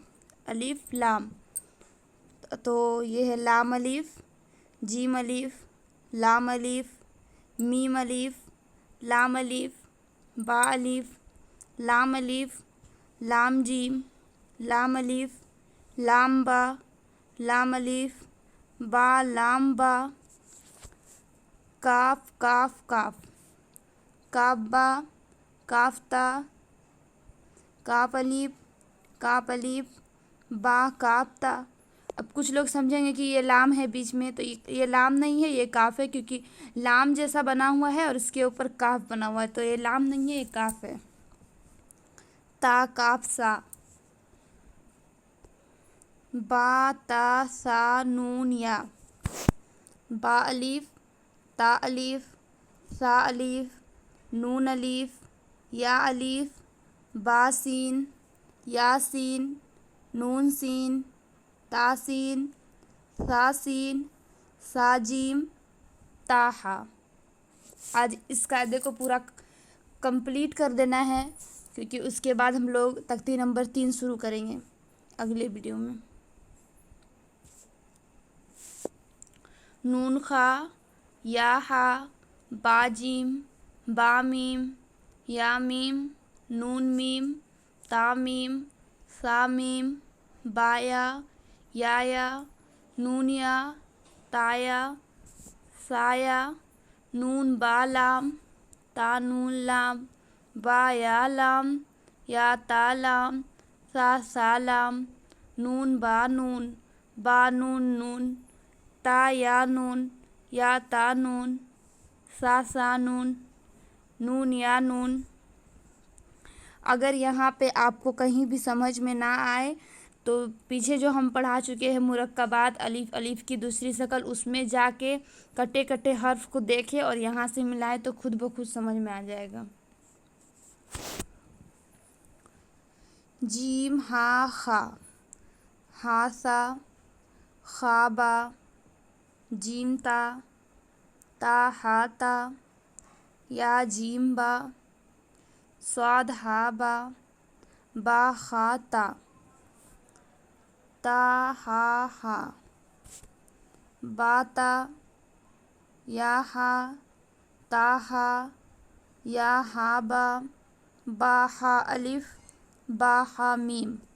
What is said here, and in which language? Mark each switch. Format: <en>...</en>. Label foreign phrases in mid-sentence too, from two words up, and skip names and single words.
<ur>الف، لام، تو یہ ہے لام الف، جیم الف، لام الف، میم الف، لام الف، با الف، لام الف، لام جیم، لام الف، لام با، لام الف، با، لام با۔ کاف، کاف، کاف، کاف با، کاف تا، کاف الف، کاف الف، با، کاف تا۔ اب کچھ لوگ سمجھیں گے کہ یہ لام ہے بیچ میں، تو یہ لام نہیں ہے، یہ کاف ہے، کیونکہ لام جیسا بنا ہوا ہے اور اس کے اوپر کاف بنا ہوا ہے، تو یہ لام نہیں ہے، یہ کاف ہے۔ تا کاف سا، با تا سا نون یا، با الف، تا الف، سا الف، نون الف، یا الف، با سین، یا سین، نون سین، تا سین، سا سین، سا جیم، تا ہا۔ آج اس قاعدے کو پورا کمپلیٹ کر دینا ہے، کیونکہ اس کے بعد ہم لوگ تختی نمبر 3 شروع کریں گے اگلے ویڈیو میں۔ نون خا، یا ہا، با جیم، با میم، یا میم، نون میم، تا میم، سا میم، با یا، نون یا، تا یا، سا یا، نون با لام، تا نون لام، با یا لام، یا تا لام، سا لام، نون با نون، با نون نون، تا یا نون، یا تا نون، سا نون، نون یا نون۔ اگر یہاں پہ آپ کو کہیں بھی سمجھ میں نہ آئے تو پیچھے جو ہم پڑھا چکے ہیں مرکبات، الف الف کی دوسری شکل، اس میں جا کے کٹے کٹے حرف کو دیکھے اور یہاں سے ملائے تو خود بخود سمجھ میں آ جائے گا۔ جیم ہا خا، ہا سا، خا با، جیم تا ہا تا، یا جیم با، صاد ہا با خا تا ہا ہا، با تا، یا ہا، تا ہا، یا ہا با ہا الف، با ہا میم۔</ur>